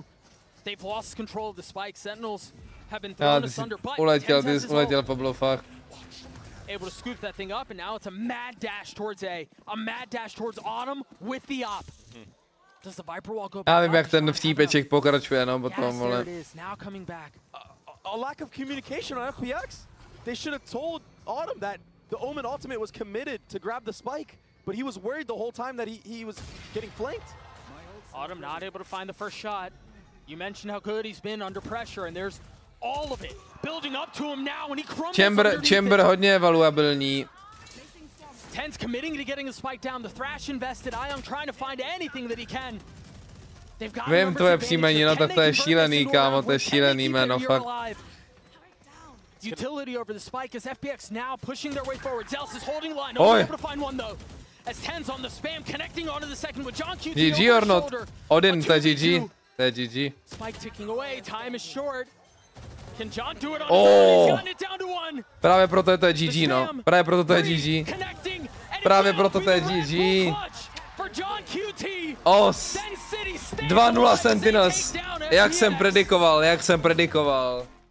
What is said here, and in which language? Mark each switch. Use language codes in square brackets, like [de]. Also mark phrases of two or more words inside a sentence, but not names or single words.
[en] They've lost control of the spike. Sentinels have been thrown asunder, but TENZ [cs] uletěl po blofách. [en] able to scoop that thing up, and now it's a mad dash towards A mad dash towards Autumn with the op. Does the Viper wall go back? [cs] Já vím, jak ten vtípeček pokračuje, no, potom, [en] Yes, [cs] ale... [en] there it is. Now coming back. A lack of communication on FPX. They should have told Autumn that the Omen ultimate was committed to grab the spike, but he was worried the whole time that he was getting flanked. Autumn not able to find the first shot. You mentioned how good he's been under pressure, and there's all of it building up to him now, and he crumbles. [cs] Chamber hodně valuabilní. [en] TENZ committing to getting the spike down. The Thrash invested. Ion trying to find anything that he can. They've got [cs] Vím tvoje příjmení, no tak to je šílený, kámo, to je šílený jméno, fakt. [en] Utility over the spike as FPX now pushing their way forward. Zels is holding line. Only able to find one though. As TENZ on the spam connecting onto the second with John QT GG or not? [cs] Odin, to je GG. To je GG. [en] Spike ticking away. Time is short. Can John do it on his own? He's gotten it down to one. [cs] Právě proto je to GG, no. Právě proto to je GG. Právě proto to je GG. Os. 2-0 Sentinels. Jak jsem predikoval.